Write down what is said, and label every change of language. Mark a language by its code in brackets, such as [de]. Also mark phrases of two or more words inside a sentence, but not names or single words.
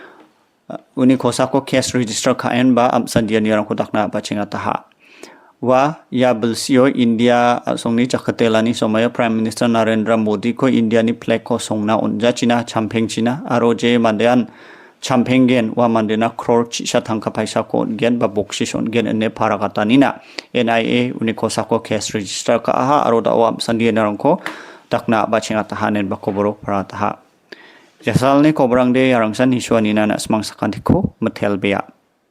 [grt] uni kosa ko [en] case register [grt] kaen ba amsandian yarang ko dakna ba chinga taha wa ya belsio India songni chakatelani somaya [en] Prime Minister [grt] Narendra Modi ko India ni flag ko songna onja china champeng china aro je mandean champenggen wa mandena crore chisha thangka paisa ko gen ba boksis on gen ene parakatanina NIA uni kosa ko [en] case register [grt] ka aha aro da wa amsandian yarang ko dakna ba chinga tahanen ba koboro parataha Jasal ni kobrang de yarangsan hiswa nina na semang sakantiko metel bea.